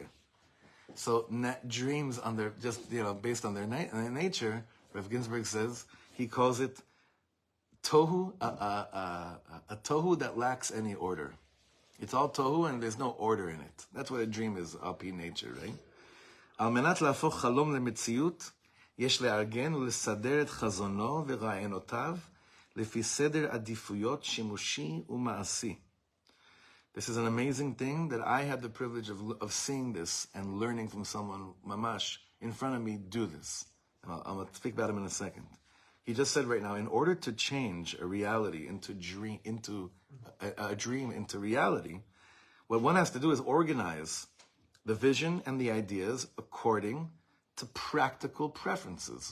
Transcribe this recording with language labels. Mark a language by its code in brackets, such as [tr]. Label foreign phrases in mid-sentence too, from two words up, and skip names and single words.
[en] So dreams on their based on their nature, Rav Ginsburg says he calls it tohu, a tohu that lacks any order. It's all tohu and there's no order in it. That's what a dream is, [he] על פי [en] nature, right? [he] על מנת להפוך חלום למציאות, יש לארגן ולסדר את חזונו ורעיונותיו לפי סדר עדיפויות שימושי ומעשי. [en] This is an amazing thing that I had the privilege of seeing this and learning from someone, mamash, in front of me do this. And I'm going to speak about him in a second. He just said right now, in order to change a reality into a dream into reality, what one has to do is organize the vision and the ideas according to practical preferences.